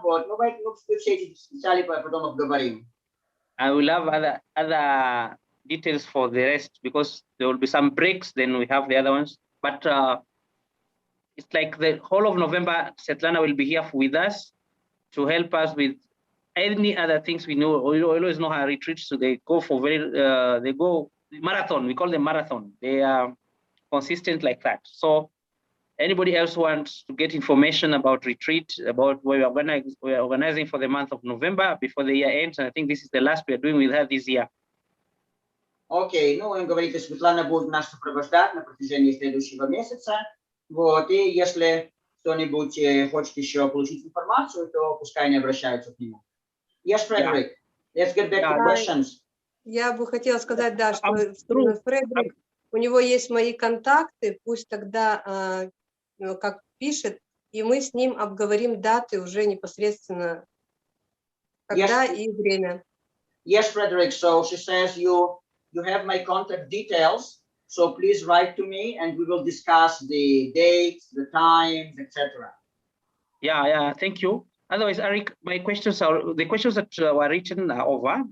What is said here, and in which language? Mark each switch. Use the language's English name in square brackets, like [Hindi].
[Russian] Вот, ну, все эти детали потом обговорим. [English] I will have other details for the rest because there will be some breaks, then we have the other ones. But it's like the whole of November, Svetlana will be here with us to help us with any other things we know. We always know her retreats, so they go for they go marathon. We call them marathon. They are consistent like that. So anybody else wants to get information about retreat, about what we are organizing for the month of November before the year ends, and I think this is the last we are doing with her this year. [Russian] Окей, ну, он говорит, что Светлана будет нас сопровождать на протяжении следующего месяца. Вот, и если кто-нибудь хочет еще получить информацию, то пускай они обращаются к нему. [English] Yes, Fredrick, let's get back to questions. [Russian] Я бы хотела сказать, да, что Фредрик, у него есть мои контакты, пусть тогда как пишет, и мы с ним обговорим даты уже непосредственно когда [English] Yes. [Russian] и время. [English] Yes, Fredrick. So she says you have my contact details. So please write to me, and we will discuss the dates, the times, etc. Yeah. Thank you. Otherwise, Eric, my questions are the questions that were written are over.